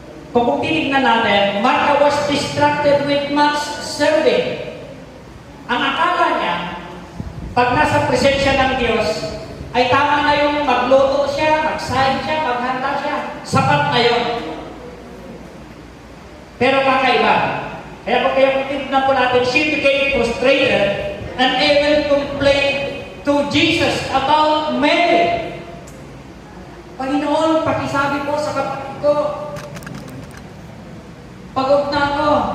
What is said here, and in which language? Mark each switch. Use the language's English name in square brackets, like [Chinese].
[Filipino] Kung titignan natin, [English] Martha was distracted with much serving. [Filipino] Ang akala niya, pag nasa presensya ng Diyos, ay tama na yung magluto siya, magsahid siya, maghanda siya. Sapat na yun. Pero kakaiba. Kaya kung titignan po natin, [English] she became frustrated and even complained to Jesus about Mary. [Filipino] Panginoon, pakisabi po sa kapatid ko, pagod na ako.